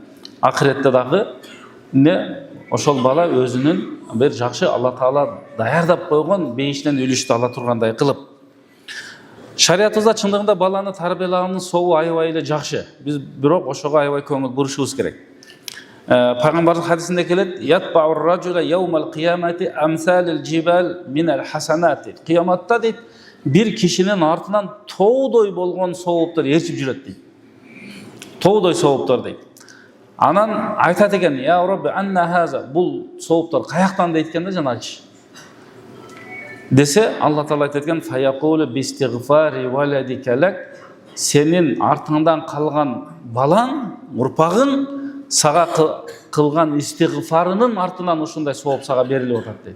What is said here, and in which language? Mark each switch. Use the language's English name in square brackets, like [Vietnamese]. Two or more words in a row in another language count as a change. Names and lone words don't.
[Kyrgyz] Акыретте дагы ошол бала өзүнүн бир жакшы [Arabic] الله تعالى [Kyrgyz] даярдап койгон бейиштен үлүштү ала тургандай кылып. Шариятыбызда чындыгында баланы тарбиялагандын сообу аябай эле жакшы. Биз бирок ошого аябай көңүл бурушубуз керек. Пайгамбардын хадисинде келет: [Arabic] يتبع الرجل يوم القيامة أمثال الجبال من الحسنات. [Kyrgyz] Кыяматта дейт, бир кишинин артынан тоодой болгон сооптор ээрчип жүрөт дейт. Тоодой сооптор дейт. Анан айтат экен: [Arabic] يا رب أنى هذا, [Kyrgyz] бул сооптор каяктан дейт экен да жанагычы. Десе, [Arabic] الله تعالى [Kyrgyz] айтат экен: [Arabic] فيقول باستغفار ولدك لك, [Kyrgyz] сенин артыңдан калган балаң, урпагың сага кылган истигфарынын артынан ушундай сооп сага берилип атат дейт.